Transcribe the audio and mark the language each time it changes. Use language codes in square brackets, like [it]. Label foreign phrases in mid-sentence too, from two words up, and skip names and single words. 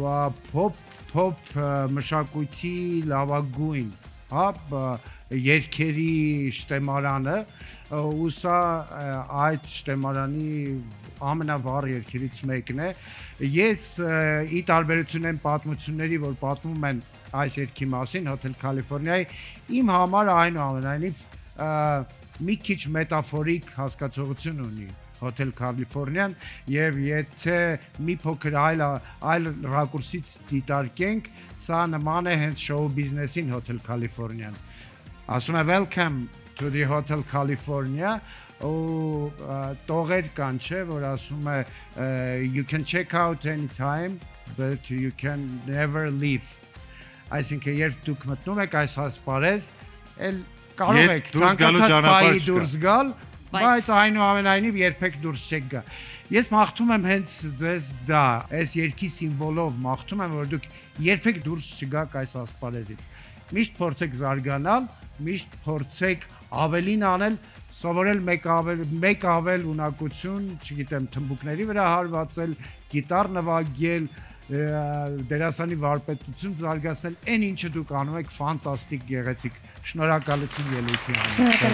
[hy] փոփ մշակույթի լավագույն, երգերի շտեմարանը, ու սա այդ շտեմարանի ամենավառ երգերից մեկն է։ Ես ի տարբերություն այն պատմությունների, որ պատմում են այս երգի մասին Hotel California-ի, իմ համար այնուամենայնիվ մի քիչ մետաֆորիկ հասկացողություն ունի Hotel California-ն, եւ եթե մի փոքր այլ ռակուրսից դիտարկենք, սա նման է հենց շոու բիզնեսին Hotel California-ն։ Ասում է [en] welcome to the Hotel [hy] California, ու տողեր կան, չէ, որ ասում է [en] you can check out anytime but you can never leave։ [hy] Այսինքն երբ դուք մտնում եք այս ասպարեզ, էլ կարող եք ցանկացած բայի դուրս գալ, բայց այնուամենայնիվ երբեք դուրս չեք գա։ Ես մաղթում եմ հենց ձեզ դա, այս երկի սիմվոլով մաղթում եմ, որ դուք երբեք դուրս չգաք այս ասպարեզից։ Միշտ փորձեք զարգանալ, միշտ փորձեք ավելին անել, սովորել մեկ ավել ունակություն, չգիտեմ, թմբուկների վրա հարվածել, գիտար նվագել, դերասանի վարպետություն զարգացնել, այն ինչը դուք անում եք ֆանտաստիկ գեղեցիկ։ Շնորհակալություն ելույթի համար։